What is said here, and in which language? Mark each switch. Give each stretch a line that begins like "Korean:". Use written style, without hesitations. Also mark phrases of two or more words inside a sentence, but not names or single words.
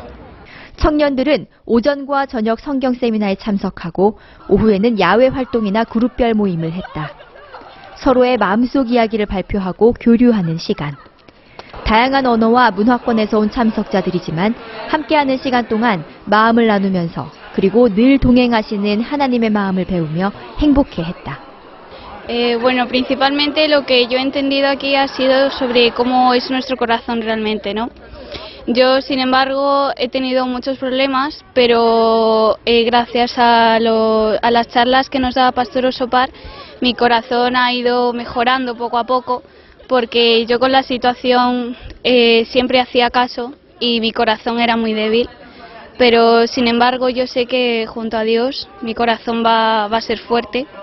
Korean: 청년들은 오전과 저녁 성경 세미나에 참석하고 오후에는 야외 활동이나 그룹별 모임을 했다. 서로의 마음속 이야기를 발표하고 교류하는 시간. 다양한 언어와 문화권에서 온 참석자들이지만 함께하는 시간 동안 마음을 나누면서 그리고 늘 동행하시는 하나님의 마음을 배우며 행복해했다.
Spanish: Bueno, principalmente lo que yo he entendido aquí ha sido sobre cómo es nuestro corazón realmente, ¿no? Yo, sin embargo, he tenido muchos problemas, pero gracias a las charlas que nos daba Pastor Osopar, mi corazón ha ido mejorando poco a poco, porque yo con la situación siempre hacía caso y mi corazón era muy débil, pero sin embargo yo sé que junto a Dios mi corazón va a ser fuerte